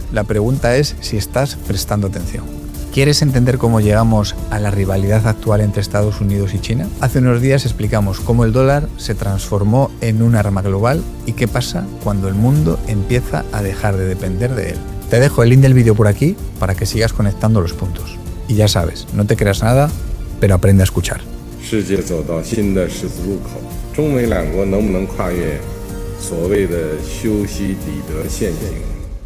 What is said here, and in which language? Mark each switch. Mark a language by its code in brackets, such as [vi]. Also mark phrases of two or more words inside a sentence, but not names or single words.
[es] La pregunta es si estás prestando atención. ¿Quieres entender cómo llegamos a la rivalidad actual entre Estados Unidos y China? Hace unos días explicamos cómo el dólar se transformó en un arma global y qué pasa cuando el mundo empieza a dejar de depender de él. Te dejo el link del vídeo por aquí para que sigas conectando los puntos. Y ya sabes, no te creas nada, pero aprende a escuchar. [zh] 世界走到新的十字路口，中美两国能不能跨越所谓的修昔底德陷阱？